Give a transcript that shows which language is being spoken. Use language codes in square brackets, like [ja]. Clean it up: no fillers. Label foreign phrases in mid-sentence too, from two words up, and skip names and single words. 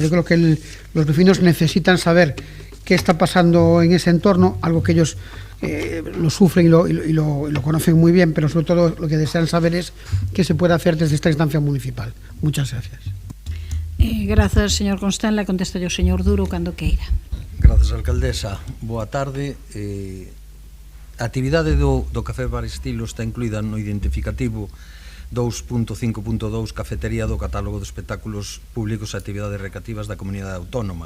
[es] Yo creo que los vecinos necesitan saber qué está pasando en ese entorno, algo que ellos lo sufren y lo conocen muy bien, pero sobre todo lo que desean saber es qué se puede hacer desde esta instancia municipal. Muchas gracias. Gracias, señor Constenla. Contesta yo, [gl] señor Duro, cando queira. Gracias, alcaldesa. Boa tarde. A actividade do Café Bar Estilo está incluída no identificativo 2.5.2 Cafetería do Catálogo de Espectáculos Públicos e Actividades Recreativas da Comunidade Autónoma.